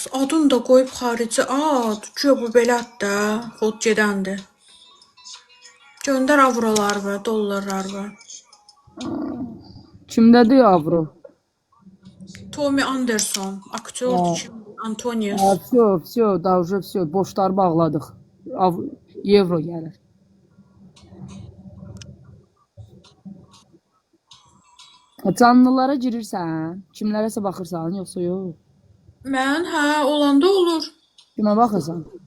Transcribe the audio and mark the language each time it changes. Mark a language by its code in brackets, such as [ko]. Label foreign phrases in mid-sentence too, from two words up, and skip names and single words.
[az] Adını da qoyub xarici ad. Güya bu belə ad da. Xod gedəndir. Göndər avrolar və dollarlar və. Kimdədir avro? Tommy Anderson. Aktyordur Ha, kim? Antonius. [ru] все, da уже все, [az] borçları bağladıq. Evro gəlir. Canlılara girirsən, kimlərəsə baxırsan, yoxsa yox? Mən, hə, olanda olur. Kimə baxırsan?